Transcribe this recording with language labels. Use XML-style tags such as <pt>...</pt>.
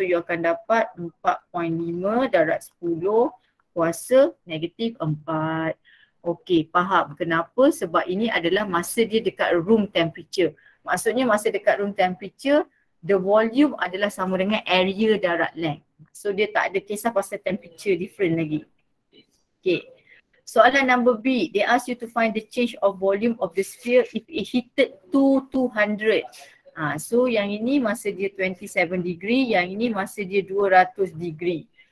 <ms>So you akan dapat 4.5 darat 10 kuasa negatif 4. Okey, faham kenapa? Sebab ini adalah masa dia dekat room temperature. Maksudnya masa dekat room temperature,</ms> <en>the volume</en> <ms>adalah sama dengan area darat length. So dia tak ada kisah pasal temperature different lagi. Okay. Soalan</ms> <en>number B, they ask you to find the change of volume of the sphere if it heated to 200.</en> <ms>So yang ini masa dia 27 degree, yang ini masa dia 200 degree.</ms>